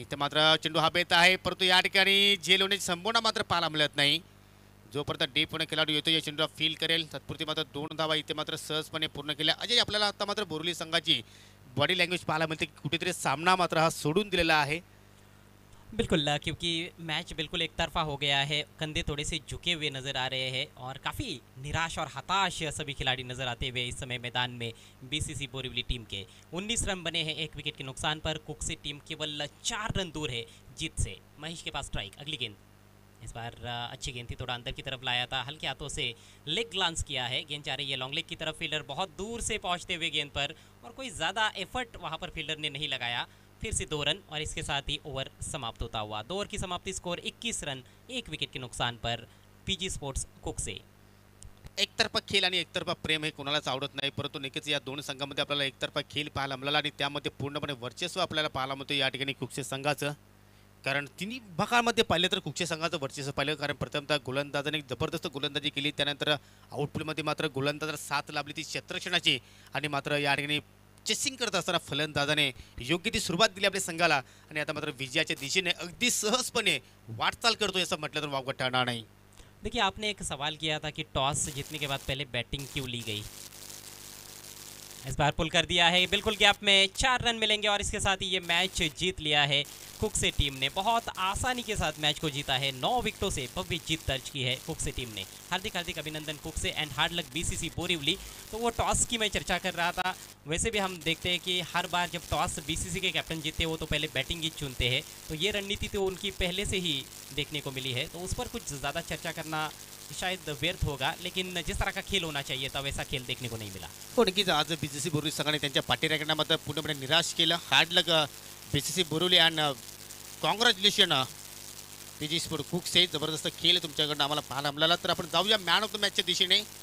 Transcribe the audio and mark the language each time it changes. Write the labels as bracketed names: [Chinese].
[Marathi] इथे मात्र चेंडू हवेत आहे, परंतु या ठिकाणी झेल होण्याची संभावना मात्र पाहायला मिळत नाही। जोपर्यंत डीप होणे खेळाडू येतो या चेंडूला फील करेल, तत्पुरती मात्र 2 धावा इथे मात्र सहजपणे पूर्ण केल्या। अजय, आपल्याला आता मात्र बोरली संघाची बॉडी लँग्वेज पाहायला मिळते, कुठेतरी सामना मात्र हा सोडून दिलेला आहे। [Hindi] बिल्कुल, क्योंकि मैच बिल्कुल एक तरफा हो गया है, कंधे थोड़े से झुके हुए नज़र आ रहे हैं और काफ़ी निराश और हताश सभी खिलाड़ी नज़र आते हुए इस समय मैदान में बीसीसी बोरीवली टीम के 19 रन बने हैं 1 विकेट के नुकसान पर। कुक्से टीम केवल 4 रन दूर है जीत से। महेश के पास स्ट्राइक, अगली गेंद, इस बार अच्छी गेंद थी, थोड़ा अंदर की तरफ लाया था, हल्के हाथों से लेग ग्लांस किया है, गेंद जा रही है लॉन्ग लेग की तरफ, फील्डर बहुत दूर से पहुंचते हुए गेंद पर, और कोई ज़्यादा एफर्ट वहां पर फील्डर ने नहीं लगाया। फिर से 2 रन और इसके साथ ही ओवर समाप्त होता हुआ। 2 ओवर की समाप्ति, स्कोर 21 रन 1 विकेट के नुकसान पर पीजी स्पोर्ट्स कुक्से। [Marathi] एकतर्फा खेळ आणि एकतर्फा प्रेम हे कोणालाच आवडत नाही, परंतु नक्कीच या दोन संघांमध्ये आपल्याला एकतर्फा खेळ पाहायला मिळाला आणि त्यामध्ये पूर्णपणे वर्चस्व आपल्याला पाहायला मिळतं या ठिकाणी कुक्से संघाचं। कारण तिन्ही भागामध्ये पाहिलं तर कुक्से संघाचं वर्चस्व पाहिलं, कारण प्रथमतः गोलंदाजाने जबरदस्त गोलंदाजी केली, त्यानंतर आउटफील्डमध्ये मात्र गोलंदाजाला साथ लाभली ती क्षेत्ररक्षणाची, आणि मात्र या ठिकाणी चेसिंग करत असताना फलंदाजाने योग्य ती सुरुवात दिली आपल्या संघाला, आणि आता मात्र विजयाच्या दिशेने अगदी सहजपणे वाटचाल करतो असं म्हटलं तर वावगं ठरणार नाही। [Hindi] देखिए, आपने एक सवाल किया था कि टॉस जीतने के बाद पहले बैटिंग क्यों ली गई। इस बार पुल कर दिया है, बिल्कुल गैप में 4 रन मिलेंगे और इसके साथ ही ये मैच जीत लिया है कुक्से टीम ने। बहुत आसानी के साथ मैच को जीता है, 9 विकेटों से भव्य जीत दर्ज की है कुक्से टीम ने। हार्दिक हार्दिक अभिनंदन कुक्से and hard luck BCC Borivali. तो वो टॉस की मैं चर्चा कर रहा था, वैसे भी हम देखते हैं कि हर बार जब टॉस बीसीसी के कैप्टन जीतते हैं वो तो पहले बैटिंग ही चुनते हैं, तो ये रणनीति तो उनकी पहले से ही देखने को मिली है, तो उस पर कुछ ज़्यादा चर्चा करना शायद व्यर्थ होगा, लेकिन जिस तरह का खेल होना चाहिए था वैसा खेल देखने को नहीं मिला। [Marathi] हो, नक्कीच आज बीसीसी बोरिवली संघाने त्यांच्या पाठीराखण्यामध्ये पूर्णपणे निराश केलं। Hard luck BCC Borivali and congratulation PG sport कुक्से, जबरदस्त खेळ तुमच्याकडनं आम्हाला पाहायला मिळाला। तर आपण जाऊया मॅन ऑफ द मॅचच्या दिशेने।